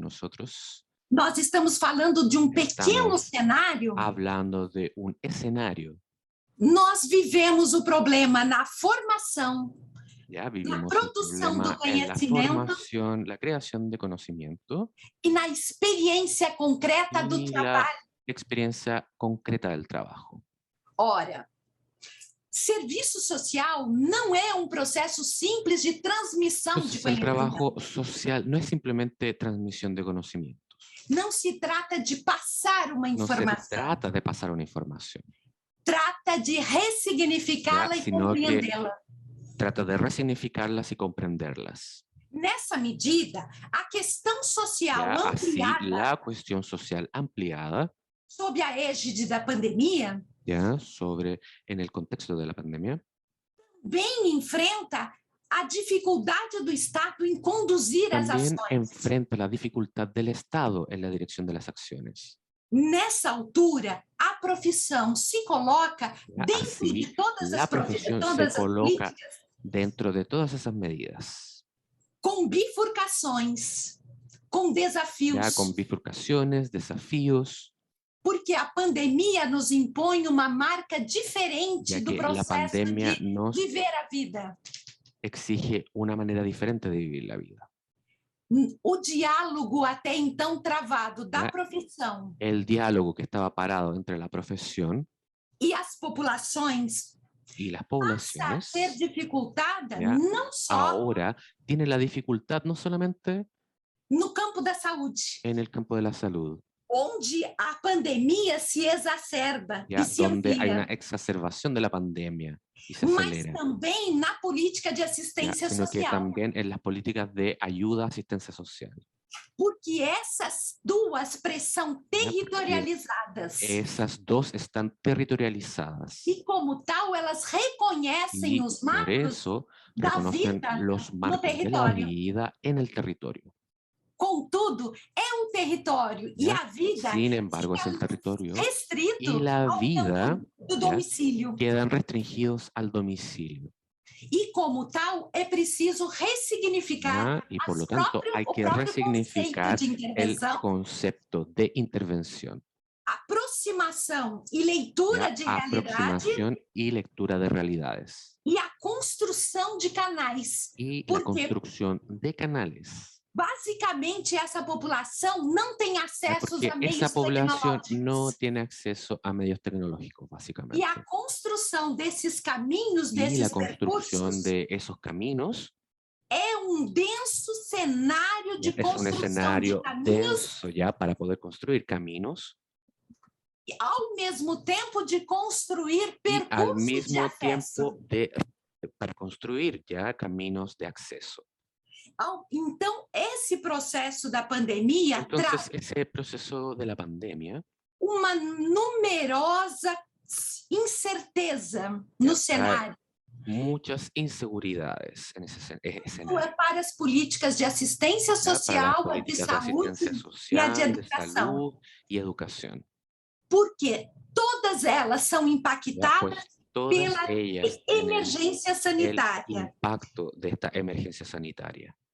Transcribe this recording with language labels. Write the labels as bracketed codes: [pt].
[pt] nós estamos falando de pequeno cenário. [es] Hablando de escenario. [pt] Nós vivemos o problema na formação, na produção do conhecimento, [es] la creación de conocimiento [pt] e na experiência concreta do trabalho. [es] Experiencia concreta del trabajo. [pt] Ora, serviço social não é processo simples de transmissão de conhecimento. [es] El trabajo social no es simplemente transmisión de conocimientos. [pt] Não se trata de passar uma informação. [es] No se trata de pasar una información. [pt] Trata de ressignificá-la e compreendê-la. [es] Trata de resignificarlas y comprenderlas. [pt] Nessa medida, a questão social ampliada, [es] así, la cuestión social ampliada, [pt] sob a égide da pandemia, [es] en el contexto de la pandemia, [pt] também enfrenta a dificuldade do Estado em conduzir as ações. [es] Enfrenta la dificultad del Estado en la dirección de las acciones. [pt] Nessa altura, a profissão se coloca dentro de todas as políticas, dentro de todas essas medidas. Com bifurcações, com desafios. Com bifurcações, desafios. Porque a pandemia nos impõe uma marca diferente do processo de viver a vida. [es] Exige una manera diferente de vivir la vida. [pt] O diálogo até então travado da profissão. [es] El diálogo que estaba parado entre la profesión [pt] e as populações. [es] Y las poblaciones. [pt] Passa a ser dificultada não só. [es] Ahora tiene la dificultad no solamente [pt] no campo da saúde. [es] En el campo de la salud. [pt] Onde a pandemia se exacerba e se [es] donde [pt] amplia. [es] Hay una exacerbación de la pandemia y se acelera. [pt] Mas também na política de assistência [es] sino [pt] social. [es] Que también en las políticas de ayuda, asistencia social. [pt] Porque essas duas são territorializadas. [es] Essas dos están territorializadas. [pt] E como tal, elas reconhecem os marcos da vida [es] los marcos [pt] no território. [es] De la vida en el territorio. [pt] Contudo, é território e a vida, [es] sin embargo, es el territorio [pt] restrito [es] y la vida [pt] do domicílio. [es] Quedan restringidos al domicilio. [pt] E como tal, é preciso ressignificar [es] y por lo tanto hay que resignificar el concepto de intervención. [pt] Aproximação e leitura de [es] aproximación y lectura de realidades. [pt] E a construção de canais. [es] Y la construcción de canales. [pt] Basicamente, essa população não tem acesso a meios [es] esa población [pt] tecnológicos. [es] No tiene acceso a medios tecnológicos, básicamente. [pt] E a construção desses caminhos, desses [es] la construcción [pt] percursos, [es] de esos caminos [pt] é denso cenário de construção [es] un escenario [pt] de caminhos. [es] denso para poder construir caminos. [pt] E ao mesmo tempo de construir percursos [es] al mismo [pt] de acesso. [es] para construir caminos de acceso. [pt] Então, esse processo da pandemia traz [es] ese proceso de la pandemia [pt] uma numerosa incerteza no cenário. [es] Muchas inseguridades en ese escenario. [pt] É para as políticas de assistência social, a de saúde e a de educação. Porque todas elas são impactadas pela emergência sanitária. Impacto desta emergência sanitária.